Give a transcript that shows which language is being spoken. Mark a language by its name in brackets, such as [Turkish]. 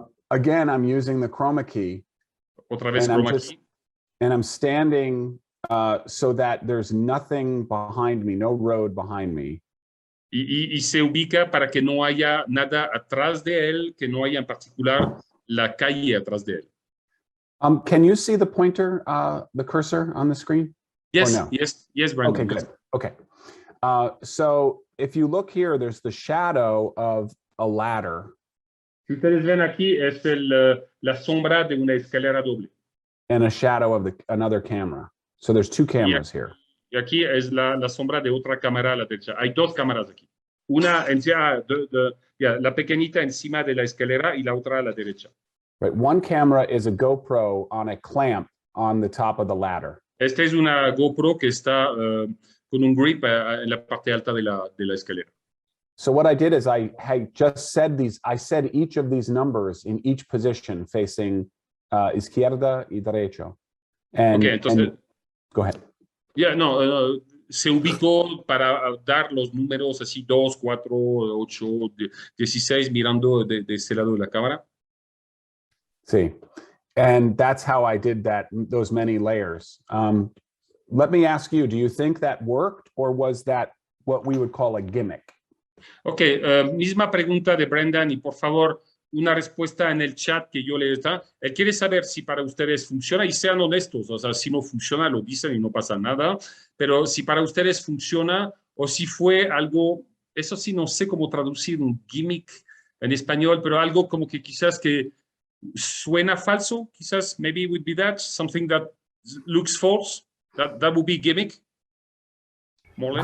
[English] Again, I'm using the chroma key. [Spanish] Otra vez chroma key. [English] And I'm standing so that there's nothing behind me, no road behind me. [Spanish] Y se ubica para que no haya nada atrás de él, que no haya en particular la calle atrás de él. [English] Can you see the pointer, the cursor on the screen? Yes, no? yes, Brandon. Okay, good. Okay. So if you look here, there's the shadow of a ladder. [Spanish] Si ustedes ven aquí, es la sombra de una escalera doble. [English] And a shadow of another camera. So there's 2 cameras here. [Spanish] Y aquí es la sombra de otra cámara a la derecha. Hay 2 cámaras aquí. Una la pequeñita encima de la escalera y la otra a la derecha. [English] Right. One camera is a GoPro on a clamp on the top of the ladder. [Spanish] Esta es una GoPro que está con un grip en la parte alta de la escalera. [English] So what I did is I just said I said each of these numbers in each position facing [Spanish] izquierda y derecho. Okay, entonces, [English] go ahead. [Spanish] Yeah, no, se ubicó para dar los números así 2, 4, 8, 16 mirando de ese lado de la cámara. [English] See, and that's how I did those many layers. Let me ask you, do you think that worked, or was that what we would call a gimmick? [Spanish] Okay, misma pregunta de Brendan, y por favor, una respuesta en el chat que yo le da. Él quiere saber si para ustedes funciona, y sean honestos, o sea, si no funciona, lo dicen y no pasa nada, pero si para ustedes funciona o si fue algo, eso sí no sé cómo traducir un gimmick en español, pero algo como que quizás que suena falso, quizás [English] maybe would be that, something that looks false, that would be gimmick, more or less.